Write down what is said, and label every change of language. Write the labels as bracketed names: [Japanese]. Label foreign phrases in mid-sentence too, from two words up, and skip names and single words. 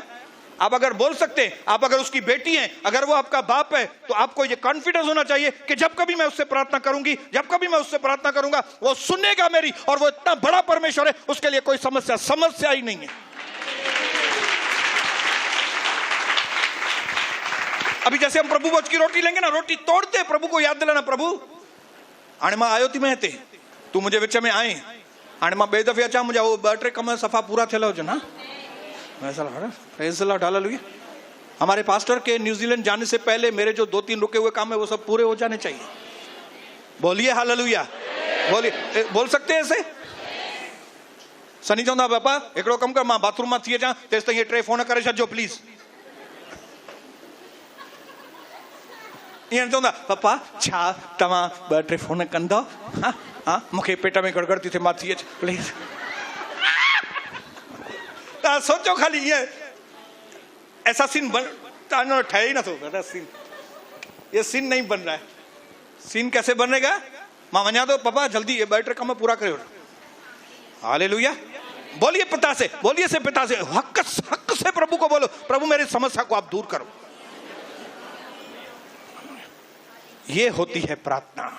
[Hindi] आप अगर बोल सकते हैं, आप अगर उसकी बेटी हैं, अगर वो आपका बाप है, तो आपको ये कॉन्फिडेंस होना चाहिए कि जब कभी मैं उससे प्रार्थना करूंगी, जब कभी मैं उससे प्रार्थना करूंगा, वो सुनेगा मेरी, और वो इतना बड़ा परमेश्वर है, उसके लिए कोई समस्या ही नहीं है। अभी जैसे हम प्रभु भोज की रोटी लेंगे ना, रोटी तोड़ते प्रभु को याद दिलाना, [Sindhi] प्रभु हाणे मां आयो थी, [Hindi] मैं हिते तू मुझे विच में आए, [Sindhi] हाणे मां ॿिए दफ़े अचां, मुंहिंजा वो 2-3 कम सफ़ा पूरा थियल हुजनि। [Hindi] हाँ, [English] Praise the Lord, [Hindi] हालेलुया। हमारे पास्टर के न्यूजीलैंड जाने से पहले मेरे जो 2-3 रुके हुए काम है वो सब पूरे हो जाने चाहिए। बोलिए हालेलुया, बोलिए। बोल सकते हैं ऐसे? [Sindhi] सनी चवंदा, पापा हिकिड़ो कमु कर, मां बाथरूम मां थी अचां, तेसि ताईं 3 फोन करे छॾिजो प्लीज़। ईअं चवंदा, पप्पा छा तव्हां 2-3 फोन कंदव? हाँ हाँ, मूंखे पेट में गड़गड़ थी थिए, मां थी अच प्लीज। तव्हां सोचो खाली, [Hindi] ये ऐसा [Sindhi] सीन ठहे ही नथो। [Hindi] सीन, ये सीन नहीं बन रहा है। सीन कैसे बनेगा? [Sindhi] मां वञा तो, पापा जल्दी ये 2-3 कम पूरा करो। हालेलुया। [Hindi] बोलिए पिता से, बोलिए से पिता से, हक से प्रभु को बोलो, प्रभु मेरी समस्या को आप दूर करो। ये होती है प्रार्थना।